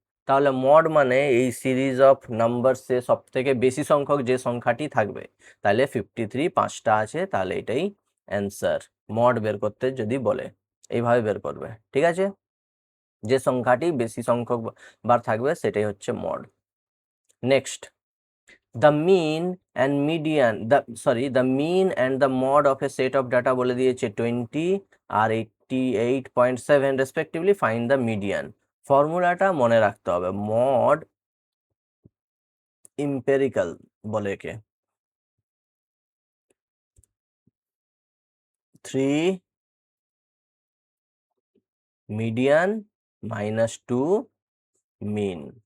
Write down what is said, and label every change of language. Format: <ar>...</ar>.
<bn>তাহলে মড মানে এই সিরিজ অফ নাম্বারসে সব থেকে বেশি সংখ্যক যে সংখ্যাটি থাকবে। তাহলে 53 5টা আছে, তাহলে এটাই অ্যান্সার। মড বের করতে যদি বলে এইভাবে বের করবে, ঠিক আছে। যে সংখ্যাটি বেশি সংখ্যক বার থাকবে সেটাই হচ্ছে mod.</bn> <en>next, the mean and median, the mean and the mod of a set of data</en> <bn>বলে দিয়েছে</bn> <en>20 আর 88.7 respectively, find the median.</en> <bn>ফর্মুলাটা মনে রাখতে হবে, মড ইম্পেরিক্যাল বলে একে, 3 মিডিয়ান মাইনাস 2 মিন।</bn>